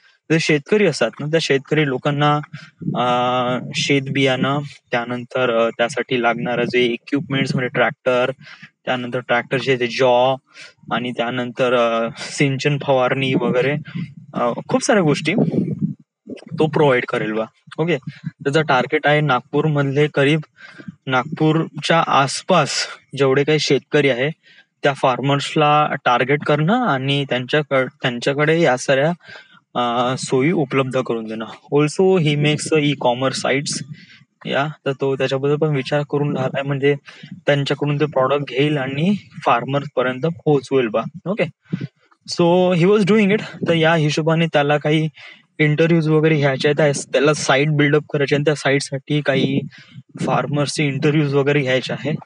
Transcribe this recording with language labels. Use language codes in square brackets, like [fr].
[mr] जे शेतकरी असतात ना, त्या शेतकरी लोकांना शेत बियाणं, त्यानंतर त्यासाठी लागणारं जे इक्विपमेंट्स म्हणजे ट्रॅक्टर, त्यानंतर ट्रॅक्टरचे ते जॉ, आणि त्यानंतर सिंचन फवारणी वगैरे खूप साऱ्या गोष्टी तो प्रोव्हाइड करेल बा. ओके, त्याचं टार्गेट आहे नागपूर मधले करीब नागपूरच्या आसपास जेवढे काही शेतकरी आहे त्या फार्मर्सला टार्गेट करणं आणि त्यांच्याकडे या साऱ्या सोयी उपलब्ध करून देणं. [en] Also he makes e commerce sites. [mr] या तर तो त्याच्याबद्दल पण विचार करून राहिलाय, म्हणजे त्यांच्याकडून ते प्रॉडक्ट घेईल आणि फार्मर पर्यंत पोहोचवेल बा. Okay, [en] So he was doing it. [mr] तर या हिशोबाने त्याला काही इंटरव्ह्यूज वगैरे घ्यायचे आहेत, त्याला साईट बिल्डअप करायचे आणि त्या साईटसाठी काही फार्मर्सचे इंटरव्ह्यूज वगैरे घ्यायचे आहे.